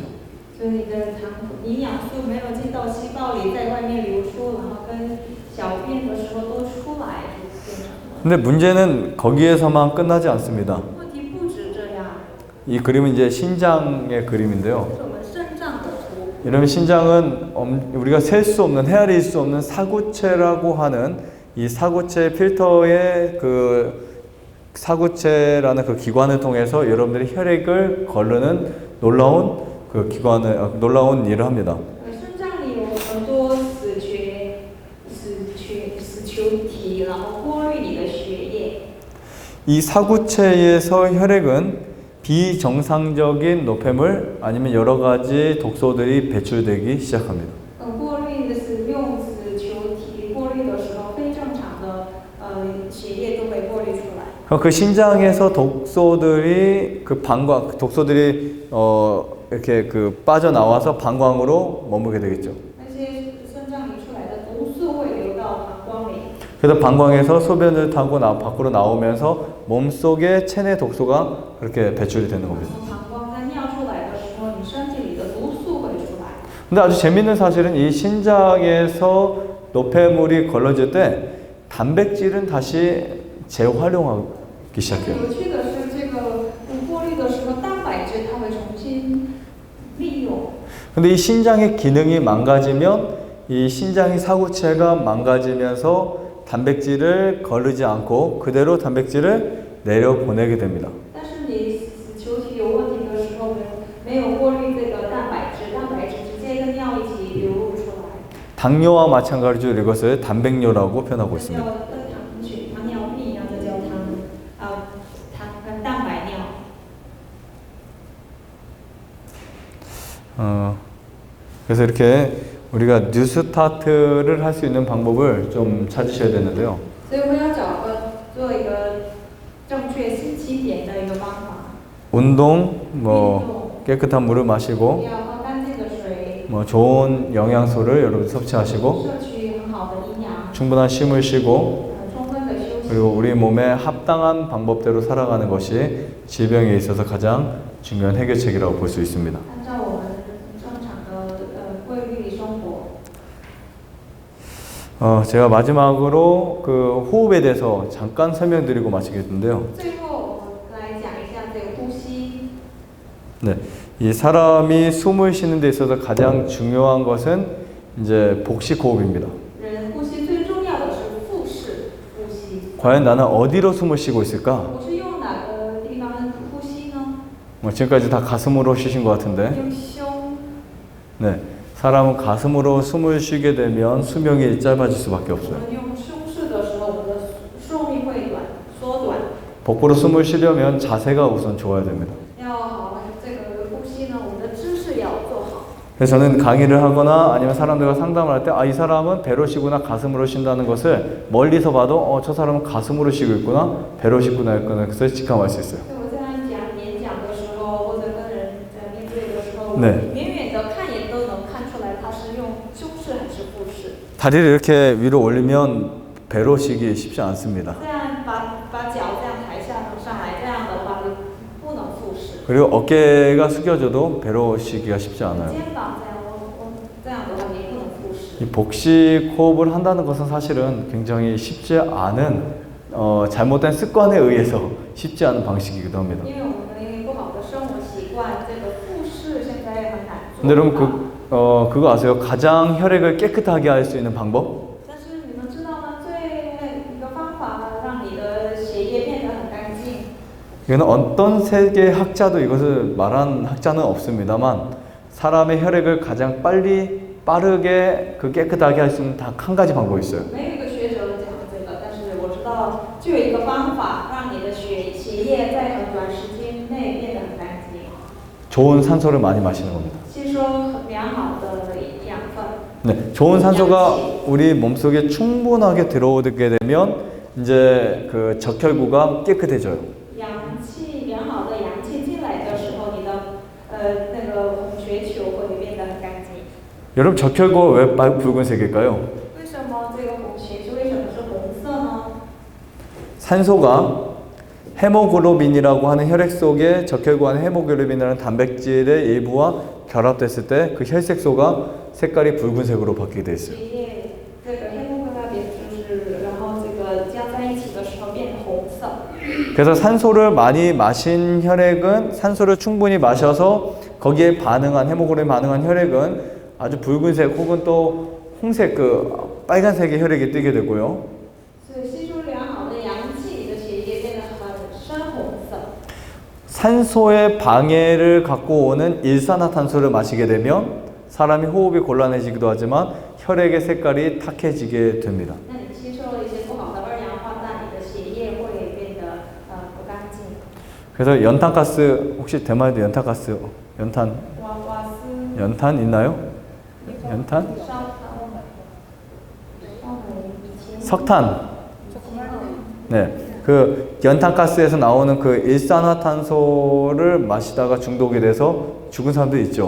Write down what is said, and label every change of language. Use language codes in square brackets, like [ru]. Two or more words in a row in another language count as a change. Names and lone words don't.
[zh] 所以你的营养素没有进到细胞里，在外面流出，然后跟小便的时候都出来，就变成了。 [ko] 근데 문제는 거기에서만 끝나지 않습니다. [zh] 问题不止这样， [ko] 이 그림은 이제 신장의 그림인데요. [zh] 这是我们肾脏的图。 [ko] 이러면 신장은 우리가 셀 수 없는 헤아릴 수 없는 사구체라고 하는 이 사구체 필터의 그 사구체라는 그 기관을 통해서 여러분들이 혈액을 거르는 놀라운 그 기관을 놀라운 일을 합니다. [zh] 肾脏里有很多死球体，然后过滤你的血液。 [ko] 이 사구체에서 혈액은 비정상적인 노폐물 아니면 여러 가지 독소들이 배출되기 시작합니다. [zh] 过滤的是用死球体过滤的时候，非正常的血液都被过滤出来。 [ko] 그럼 그 신장에서 독소들이 그 방광 독소들이 이렇게 그 빠져나와서 방광으로 머무게 되겠죠. [zh] 那些肾脏里出来的毒素会流到膀胱里， [ko] 그래서 방광에서 소변을 타고 밖으로 나오면서 몸속에 체내 독소가 그렇게 배출이 되는 겁니다. [zh] 从膀胱在尿出来的时候，你身体里的毒素会出来。 [ko] 근데 아주 재밌는 사실은 이 신장에서 노폐물이 걸러질 때 단백질은 다시 재활용하기 시작해요. [zh] 有趣的是，这个过滤的时候，蛋白质它会重新利用。 [ko] 근데 이 신장의 기능이 망가지면 이 신장의 사구체가 망가지면서 단백질을 거르지 않고 그대로 단백질을 내려보내게 됩니다. [zh] 但是你死球体有问题的时候，没有过滤这个蛋白质，蛋白质直接跟尿一起流入出来。 [ko] 당뇨와 마찬가지로 이것을 단백뇨라고 표현하고 [zh] 这叫 [ko] 있습니다. [zh] 糖尿病一样，这叫蛋白尿。 [ko] 그래서 이렇게 우리가 뉴스타트를 할 수 있는 방법을 좀 찾으셔야 되는데요. [zh] 所以我们要做一个正确新起点的一个方法。 [ko] 운동, 뭐 깨끗한 물을 마시고 [zh] 要喝干净的水， [ko] 뭐 좋은 영양소를 여러분 섭취하시고 [zh] 摄取很好的营养， [ko] 충분한 쉼을 쉬고 [zh] 充分的休息。 [ko] 그리고 우리 몸에 합당한 방법대로 살아가는 것이 질병에 있어서 가장 중요한 해결책이라고 볼 수 있습니다. [zh] 按照我们正常的规律生活。 [ko] 제가 마지막으로 그 호흡에 대해서 잠깐 설명드리고 마치겠는데요. [zh] 最后我们来讲一下这个呼吸。 [ko] 네, 이 사람이 숨을 쉬는 데 있어서 가장 중요한 것은 이제 복식 호흡입니다. [zh] 人呼吸最重要的是腹式呼吸。 [ko] 과연 나는 어디로 숨을 쉬고 있을까? [zh] 我是用哪个地方呼吸呢？ [ko] 지금까지 다 가슴으로 쉬신 것 같은데. [zh] 用胸。 [ko] 네, 사람은 가슴으로 숨을 쉬게 되면 수명이 짧아질 수밖에 [zh] 我 [ko] 없어요. [zh] 们用胸式的时候，我们的寿命会缩短。 [ko] 복부로 숨을 쉬려면 자세가 우선 좋아야 됩니다. [zh] 要好这个呼吸呢，我们的姿势要做好。 [ko] 그래서 저는 강의를 하거나 아니면 사람들과 상담을 할 때 이 사람은 배로 쉬거나 가슴으로 쉰다는 것을 멀리서 봐도 저 사람은 가슴으로 쉬고 있구나 배로 쉬구나 했거나 그래서 직감할 수 있어요. [zh] 所以我在演讲的时候，或者跟人 [ko] 네. [zh] 远远的看也都能看出来它是用胸式还是腹式。 [ko] 다리를 이렇게 위로 올리면 배로 쉬기 쉽지 않습니다. [zh] 这样把脚这样抬上来，这样的话就不能腹式。 [ko] 그리고 어깨가 숙여져도 배로 쉬기가 쉽지 않아요. [zh] 肩膀这样这样的话也不能腹式。 [ko] 이 복식 호흡을 한다는 것은 사실은 굉장히 쉽지 않은 잘못된 습관에 의해서 쉽지 않은 방식이기도 합니다. [zh] 因为我们的因为不好的生活习惯，这个腹式现在很难做 [ko] 근데 여러분 [zh] 到。 [ko] 그거 아세요? 가장 혈액을 깨끗하게 할 수 있는 방법? [zh] 但是你们知道吗？一个方法让你的血液变得很干净。 [ko] 이거는 어떤 세계 학자도 이것을 말한 학자는 없습니다만 사람의 혈액을 가장 빠르게 깨끗하게 할 수 있는 딱 한 가지 방법이 있어요. [zh] 没有一个学者讲这个，但是我知道就有一个方法，让你的血液在很短时间内变得很干净。 [ko] 좋은 산소를 많이 마시는 겁니다. [zh] 吸收良好的养分。 [ko] 네, 좋은 산소가 우리 몸속에 충분하게 들어오게 되면 이제 그 적혈구가 깨끗해져요. [zh] 良好的氧气进来的时候，你的那个红血球会变得很干净。 [ko] 여러분 적혈구가 왜 붉은색일까요? [zh] 为什么这个红血球为什么是红色呢？ [ko] 산소가 헤모글로빈이라고 하는 혈액 속에 적혈구 안에 헤모글로빈이라는 단백질의 일부와 결합됐을 때 그 혈색소가 색깔이 붉은색으로 바뀌게 돼 있어요. [zh] 血液这个黑木那边就是，然后这个加在一起的时候变成红色。 [ko] 그래서 산소를 많이 마신 혈액은 산소를 충분히 마셔서 거기에 반응한 헤모글로빈 반응한 혈액은 아주 붉은색 혹은 또 홍색 그 빨간색의 혈액이 뜨게 되고요. [zh] 所以吸收良好的氧气，你的血液变得很深红色。 [ko] 산소의 방해를 갖고 오는 일산화탄소를 마시게 되면 사람이 호흡이 곤란해지기도 하지만 혈액의 색깔이 탁해지게 됩니다. [zh] 那你吸收了一些不好的二氧化碳，你的血液会变得不干净。 [ko] 그래서 연탄가스 혹시 대만에도 연탄가스 연탄 있나요? 연탄? 석탄. 네. 그 연탄가스에서 나오는 그 일산화탄소를 마시다가 중독이 돼서 죽은 사람도 있죠.